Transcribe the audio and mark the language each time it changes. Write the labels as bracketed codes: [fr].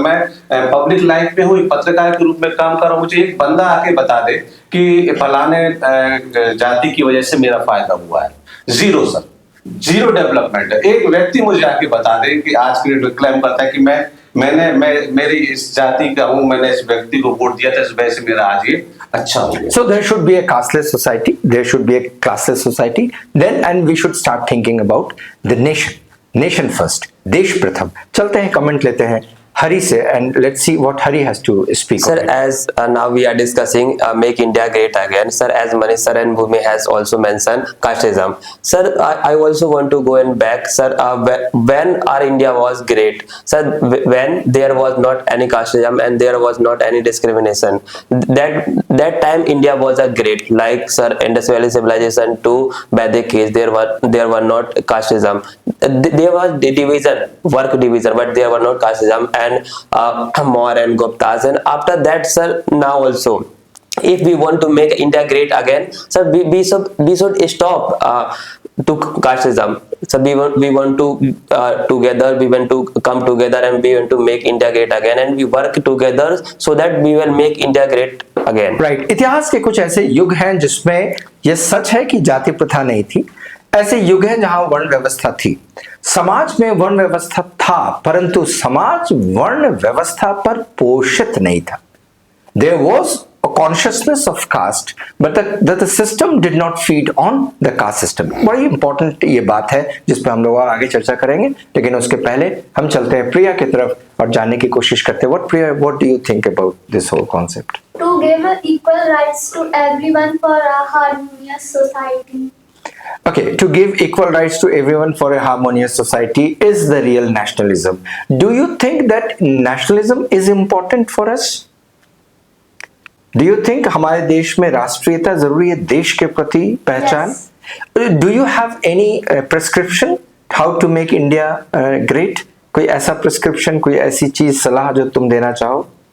[hi] मैं public life में हूँ, पत्रकार के रूप में काम कर रहा हूँ। मुझे एक बंदा आके बता दे कि फलाने जाति की वजह से मेरा फायदा हुआ है। जीरो सर, जीरो डेवलपमेंट है। एक व्यक्ति मुझे आके बता दे कि आज के डेट क्लेम करता है कि मेरी इस जाति का हूं, मैंने इस व्यक्ति को वोट दिया था, इस वजह से मेरा आज ये अच्छा हो गया। [en] So there should be a casteless society. There should be a classless society. Then and we should start thinking about the nation. Nation first. [hi] देश प्रथम. चलते हैं, कमेंट लेते हैं [en] Hari से, and let's see what Hari has to speak. Sir, on it. as now we are discussing make India great again. Sir, as Manish sir and Bhumi has also mentioned casteism. Sir, I also want to go in back. Sir, when our India was great, sir, when there was not any casteism and there was not any discrimination, that time India was a great. Like sir, Indus Valley civilization to Vedic age, there were not casteism. There was division, work division, but there were not casteism. And Maur and Guptas, and after that sir, now also if we want to make India great again, sir, we should stop to casteism. So we want to together, we want to come together and we want to make India great again, and we work together so that we will make India great again. Right. [hi] इतिहास के कुछ ऐसे युग हैं जिसमें यह सच है कि जाति प्रथा नहीं थी। ऐसे युग हैं जहां वर्ण व्यवस्था थी। समाज में वर्ण व्यवस्था था, परंतु समाज वर्ण व्यवस्था पर पोषित नहीं था। [en] There was a consciousness of caste, but the system did not feed on the caste system. [hi] बड़ी इंपॉर्टेंट ये बात है जिस पे हम लोग और आगे चर्चा करेंगे, लेकिन उसके पहले हम चलते हैं प्रिया की तरफ और जानने की कोशिश करते हैं। [en] What do you think about this whole concept? To give equal rights to everyone for a harmonious society. Okay, to give equal rights to everyone for a harmonious society is the real nationalism. Do you think that nationalism is important for us? Do you think [hi] हमारे देश में राष्ट्रीयता जरूरी है, देश के प्रति पहचान? [en] Yes. Do you have any prescription how to make India great? [hi] कोई ऐसा prescription, कोई ऐसी चीज सलाह जो तुम देना चाहो?